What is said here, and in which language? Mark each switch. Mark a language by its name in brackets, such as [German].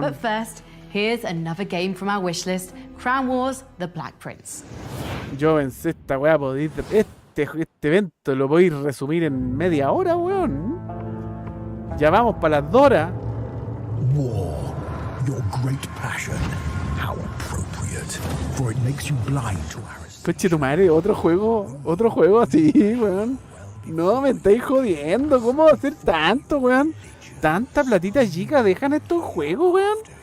[English] But first, here's another game from our wishlist: Crown Wars: The Black Prince. [Spanish] Yo pensé esta weá, este evento lo podéis resumir en media hora, weón. Ya vamos para las 2 horas. [English] War, your great passion. How appropriate, for it makes you blind to our... [Spanish] Coche tu madre, otro juego así, weón. No me estáis jodiendo, ¿cómo va a ser tanto, weón? Tanta platita chica dejan estos juegos, weón.